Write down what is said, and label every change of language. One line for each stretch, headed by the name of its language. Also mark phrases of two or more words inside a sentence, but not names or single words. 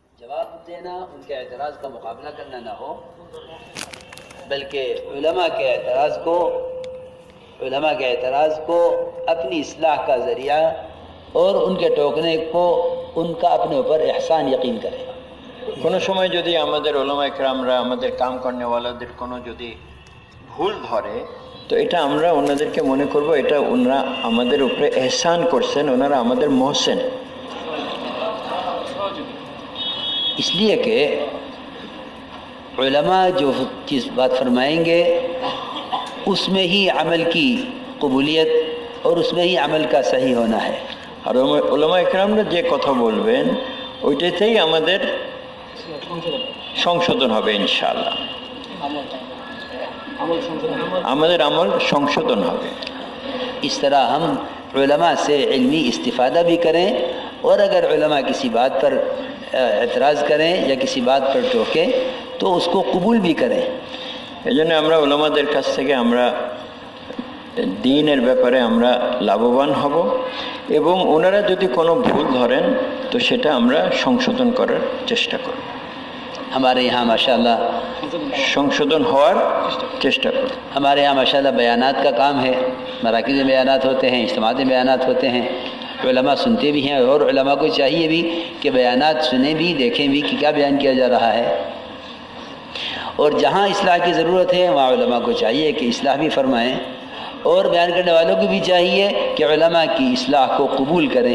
Urdu: جواب دینا، ان کے اعتراض کا مقابلہ کرنا نہ ہو، بلکہ علماء کے اعتراض کو اپنی اصلاح کا ذریعہ اور ان کے ٹوکنے کو ان کا اپنے اوپر احسان یقین کرے۔
Bangla: কোনো সময় যদি আমাদের উলামা ইকরামরা আমাদের কাম করনেওয়ালাদের কোনো যদি ভুল ধরে, তো এটা আমরা ওনাদেরকে মনে করব এটা ওনারা আমাদের উপরে এহসান করছেন, ওনারা আমাদের মহসেন।
Urdu: اس لیے کہ علماء جو چیز بات فرمائیں گے اس میں ہی عمل کی قبولیت اور اس میں ہی عمل کا صحیح ہونا ہے۔
Bangla: আর উলামা ইকরামরা যে কথা বলবেন ওইটাতেই আমাদের সংশোধন হবে ইনশাআল্লাহ, আমাদের আমল সংশোধন হবে۔
Urdu: اس طرح ہم علماء سے علمی استفادہ بھی کریں، اور اگر علماء کسی بات پر اعتراض کریں یا کسی بات پر ٹوکیں تو اس کو قبول بھی کریں۔
Bangla: এই জন্য আমরা উলামাদের কাছ থেকে আমরা দ্বীনের ব্যাপারে আমরা লাভবান হব, এবং ওনারা যদি কোনো ভুল ধরেন তো সেটা আমরা সংশোধন করার চেষ্টা করব,
Urdu: ہمارے یہاں ماشاءاللہ
Bangla: সংশোধন হওয়ার চেষ্টা করব۔
Urdu: ہمارے یہاں ماشاءاللہ بیانات کا کام ہے، مراکز میں بیانات ہوتے ہیں، اجتماعات میں بیانات ہوتے ہیں، علماء سنتے بھی ہیں، اور علماء کو چاہیے بھی کہ بیانات سنیں بھی، دیکھیں بھی کہ کیا بیان کیا جا رہا ہے، اور جہاں اصلاح کی ضرورت ہے وہاں علماء کو چاہیے کہ اصلاح بھی فرمائیں، اور بیان کرنے والوں کو بھی چاہیے کہ علماء کی اصلاح کو قبول کریں۔